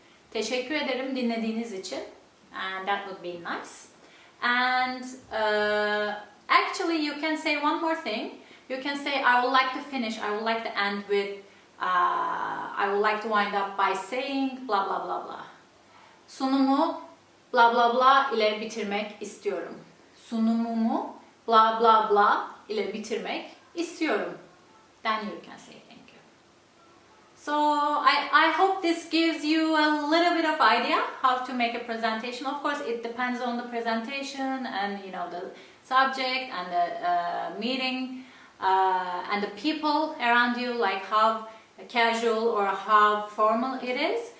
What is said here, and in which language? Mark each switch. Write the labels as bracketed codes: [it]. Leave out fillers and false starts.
[tr] Teşekkür ederim dinlediğiniz için, [en] and that would be nice. And actually, you can say one more thing. You can say, I would like to finish, I would like to end with, I would like to wind up by saying blah blah blah blah. [tr] Sunumu blah blah blah ile bitirmek istiyorum. Sunumumu blah blah blah ile bitirmek istiyorum. [en] Then you can say thank you. So I hope this gives you a little bit of idea how to make a presentation. Of course, it depends on the presentation and the subject and the meeting and the people around you, like how casual or how formal it is.